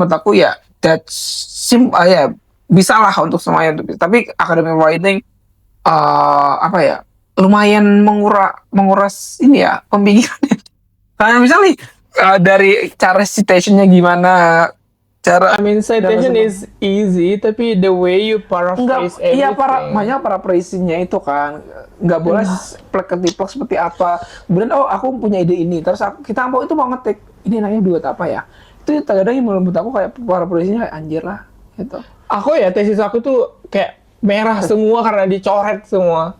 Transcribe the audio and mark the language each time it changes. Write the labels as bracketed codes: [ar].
[id] Menurut aku ya [en] that's simple [id] ya bisa lah untuk semuanya. Tapi academic writing apa ya lumayan menguras ini ya pemikiran. Kayak misalnya dari cara citationnya gimana, cara [en] I mean citation is easy, [id] tapi [en] the way you paraphrase everything. [id] iya banyak paraphrasing-nya itu kan nggak boleh plek-ketiplek seperti apa. Kemudian aku punya ide ini, terus kita itu mau ngetik ini namanya buat apa ya? Itu kadang-kadang menurut aku kayak paraphrasing-nya kayak anjir lah gitu. Aku ya tesis aku tuh kayak merah semua karena dicoret semua.